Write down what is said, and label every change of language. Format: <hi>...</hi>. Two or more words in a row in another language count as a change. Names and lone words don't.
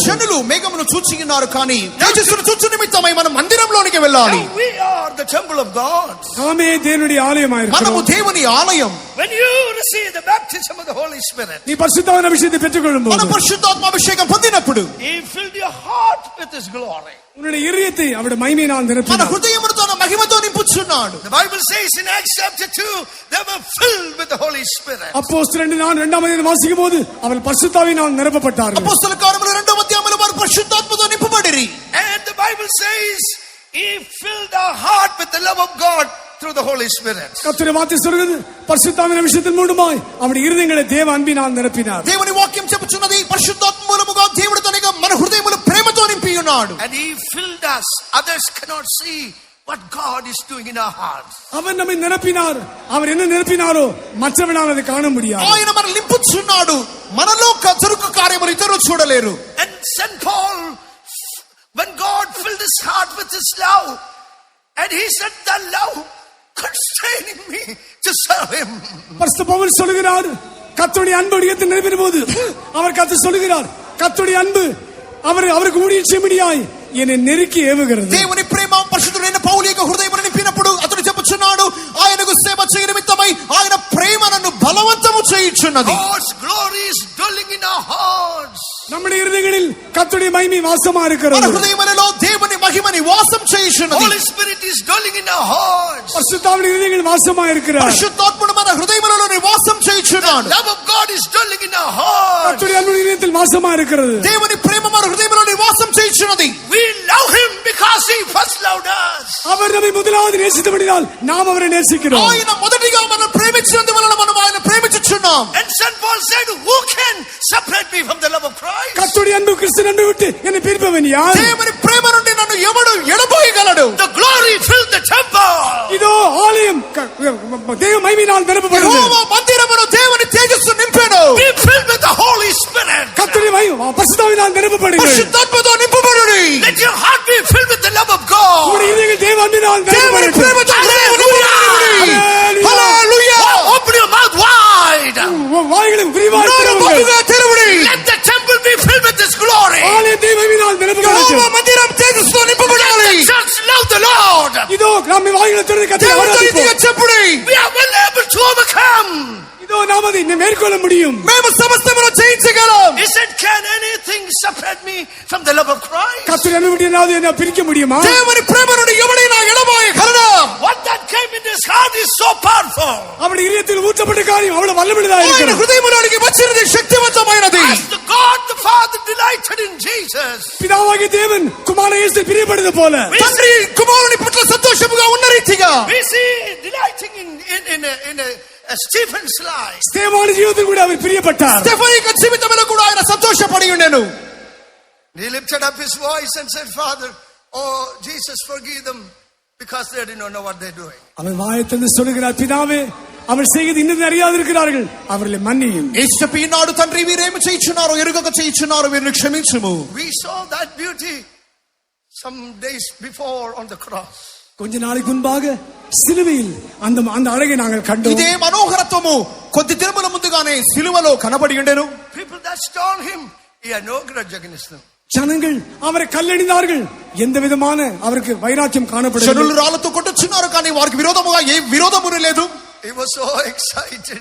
<te>జనులు మేఘమును చూచి ఉన్నారు, కానీ తేజస్సును చూచు నిమిత్తమై మనం మందిరంలోనికి వెళ్ళాలి.</te> <en>Now we are the temple of God.</en> <ta>நாமே தேவனுடைய ஆலயமாய்</ta> <te>మనము</te> <ta>இருக்கிறோம்.</ta> <te>దేవుని ఆలయం.</te> <en>When you receive the baptism of the Holy Spirit,</en> <ta>நீ பரிசுத்தாவின் அபிஷேகத்தை பெற்றுக்கொள்ளும்</ta> <te>మన</te> <ta>போது</ta> <te>పరిశుద్ధాత్మ అభిషేకం పొందినప్పుడు</te> <en>He filled your heart with His glory.</en> <ta>உன்னுடைய இதயத்தை அவருடைய மகிமையினால்</ta> <te>మన</te> <ta>நிரப்பினார்.</ta> <te>హృదయమును తన మహిమతో నింపుచున్నాడు.</te> <en>The Bible says in Acts chapter 2, they were filled with the Holy Spirit.</en> <ta>அப்போஸ்தலர் 2ஆம் அதிகாரம் வாசிக்கும் போது அவர்கள் பரிசுத்தாவினால் நிரப்பப்பட்டார்கள்.</ta> <te>అపొస్తల కార్యములు 2వ అధ్యాయములో వారు పరిశుద్ధాత్మతో నింపబడిరి.</te> <en>And the Bible says He filled our heart with the love of God through the Holy Spirit.</en> <ta>கர்த்தருடைய வார்த்தை சொல்கிறது பரிசுத்தாவின் அபிஷேகத்தின் மூலமாய் அவருடைய இருதயங்களை தேவ அன்பினால் நிரப்பினார்.</ta> <te>దేవుని వాక్యం చెప్పుచున్నది, పరిశుద్ధాత్మ మూలముగా దేవుడు తనక మన హృదయములు ప్రేమతో నింపి ఉన్నాడు.</te> <en>And He filled us. Others cannot see what God is doing in our hearts.</en> <ta>அவர் நம்மை நிரப்பினார். அவர் என்ன நிரப்பினாரோ மற்றவனால் அதை காண முடியாது.</ta> <te>ఆయన మన నింపుచున్నాడు. మనలో జరుగు కార్యములు ఇతరులు చూడలేరు.</te> <en>And St. Paul, when God filled his heart with His love, and he said, the love constraining me to serve Him.</en> <ta>பரிசுத்த பவுல் சொல்கிறார், கர்த்தருடைய அன்பு இதயத்தை நிரப்பின போது அவர் கர்த்தர் சொல்கிறார், கர்த்தருடைய அன்பு அவருக்கு ஊழியம் செய்யும்படியாய் என்னை நெருக்கி ஏவுகிறது.</ta> <te>దేవుని ప్రేమ పరిశుద్ధుడైన పౌలు యొక్క హృదయమును నింపినప్పుడు అతడు చెప్పుచున్నాడు, ఆయనకు సేవ చేయ నిమిత్తమై ఆయన ప్రేమ నన్ను బలవంతము చేయుచున్నది.</te> <en>God's glory is dwelling in our hearts.</en> <ta>நம்முடைய இருதயங்களில் கர்த்தருடைய மகிமை வாசமா</ta> <te>మన</te> <ta>இருக்கிறது.</ta> <te>హృదయములలో దేవుని మహిమ నివాసం చేయుచున్నది.</te> <en>Holy Spirit is dwelling in our hearts.</en> <ta>பரிசுத்தாவின் இருதயங்களில் வாசமா இருக்கிறார்.</ta> <te>పరిశుద్ధాత్ముడు మన హృదయములలో నివాసం చేయుచున్నాడు.</te> <en>The love of God is dwelling in our hearts.</en> <ta>கர்த்தருடைய அன்பு இதயத்தில் வாசமா இருக்கிறது.</ta> <te>దేవుని ప్రేమ మన హృదయములో నివాసం చేయుచున్నది.</te> <en>We love Him because He first loved us.</en> <ta>அவர் நம்மை முதலாவது நேசித்தபடியால் நாம் அவரை நேசிக்கிறோம்.</ta> <te>ఆయన మొదటిగా మనం ప్రేమించినందువలన మనం ఆయన ప్రేమించుచున్నాం.</te> <en>And St. Paul said, who can separate me from the love of Christ?</en> <ta>கர்த்தருடைய அன்பு கிறிஸ்துவின் அன்பை விட்டு என்னை பிரிப்பவன் யார்?</ta> <te>దేవుని ప్రేమ నుండి నన్ను ఎవడు ఎడబోయగలడు?</te> <en>The glory filled the temple.</en> <ta>இதோ ஆலயம் தேவ மகிமையினால் நிரப்பப்படுகிறது.</ta> <te>యెహోవా మందిరమును దేవుని తేజస్సు నింపెను.</te> <en>Be filled with the Holy Spirit.</en> <ta>கர்த்தருடைய மகிமை பரிசுத்தாவினால் நிரப்பப்படுகிறது.</ta> <te>పరిశుద్ధాత్మతో నింపబడుడి.</te> <en>Let your heart be filled with the love of God.</en> <ta>உங்களுடைய இதயங்கள் தேவ அன்பினால்</ta> <te>దేవుని</te> <ta>நிரப்பப்படுகிறது.</ta> <te>ప్రేమతో హృదయమును నింపబడుడి. హల్లెలూయా.</te> <en>Open your mouth wide.</en> <ta>வாய்களை விரிவாக</ta> <te>నోరు</te> <ta>திறவுங்கள்.</ta> <te>బహుగా తెరవుడి.</te> <en>Let the temple be filled with His glory.</en> <ta>ஆலயம் தேவ மகிமையினால்</ta> <te>యెహోవా</te> <ta>நிரப்பப்படுகிறது.</ta> <te>మందిరం తేజస్సుతో నింపబడాలి.</te> <en>Let the church love the Lord.</en> <ta>இதோ நாம் வாய்களை திறந்து கர்த்தரை</ta> <te>దేవునితో ఇదిగా</te> <ta>ஆராதிப்போம்.</ta> <te>చెప్పుడి.</te> <en>We are well able to overcome.</en> <ta>இதோ நாம் அதை மேற்கொள்ள முடியும்.</ta> <te>మేము సమస్తమును జయించగలం.</te> <en>He said, can anything separate me from the love of Christ?</en> <ta>கர்த்தருடைய அன்பை விட்டு என்னாவது என்ன பிரிக்க முடியுமா?</ta> <te>దేవుని ప్రేమ నుండి ఎవడైనా ఎడబోయగలడా?</te> <en>What that came in His heart is so powerful.</en> <ta>அவருடைய இதயத்தில் ஊற்றப்பட்ட காரியம் அவ்வளவு வல்லமையுள்ளதாக</ta> <te>ఆయన</te> <ta>இருக்கிறது.</ta> <te>హృదయములోనికి వచ్చినది శక్తివంతమైనది.</te> <en>As the God the Father delighted in Jesus,</en> <ta>பிதாவாகிய தேவன் குமாரன் இயேசுவை பிரியப்படுவது போல</ta> <te>తండ్రి కుమారుని పట్ల సంతోషముగా ఉన్న రీతిగా</te> <en>we see delighting in Stephen's life.</en> <ta>ஸ்தேவானின் ஜீவிதத்தில் கூட அவர் பிரியப்பட்டார்.</ta> <te>స్టెఫనీ యొక్క జీవితంలో కూడా ఆయన సంతోషపడి ఉండెను.</te> <en>He lifted up his voice and said, Father, oh Jesus, forgive them. because they didn't know what they're doing.</en> <ta>அவன் வாயத்திலிருந்து சொல்லுகிறார், பிதாவே அவர் செய்து இன்னது அறியாதிருக்கிறார்கள், அவர்களை மன்னியும்.</ta> <te>యేసు ఈనాడు తండ్రి వీరేమి చేయించున్నారో ఎరుగక చేయించున్నారో వీరిని క్షమించుము.</te> <en>We saw that beauty some days before on the cross.</en> <ta>கொஞ்ச நாளைக்கு முன்பாக சிலுவையில் அந்த அழகை நாங்கள் கண்டோம்.</ta> <te>ఇదే మనోహరత్వము కొద్ది దినముల ముందుగానే సిలువలో కనబడి ఉండెను.</te> <en>People that stoned him, he had no grudge against them.</en> <ta>ஜனங்கள் அவரை கல்லெறிந்தார்கள், எந்த விதமான அவருக்கு வைராக்கியம் காணப்படவில்லை.</ta> <te>జనులు రాళ్లతో కొట్టుచున్నారు కానీ వారికి విరోధముగా ఏ విరోధము లేదు.</te> <en>He was so excited.</en>